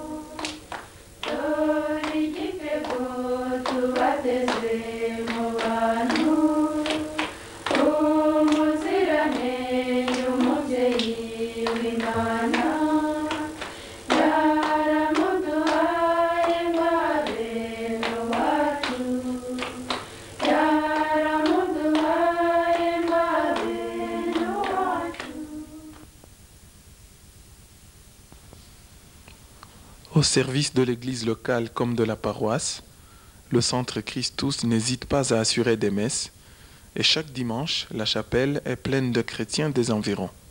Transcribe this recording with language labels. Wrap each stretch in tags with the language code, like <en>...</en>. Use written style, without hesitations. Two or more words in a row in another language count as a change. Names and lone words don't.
<rw>dore igitego tubateze mu bantu umuziranenge umubyeyi w'Imana yaramuduhaye ngo abe n'uwacu yaramuduhaye ngo abe n'uwacu.</rw> <fr>Au service de l'église locale comme de la paroisse, le Centre Christus n'hésite pas à assurer des messes et chaque dimanche, la chapelle est pleine de chrétiens des environs.</fr>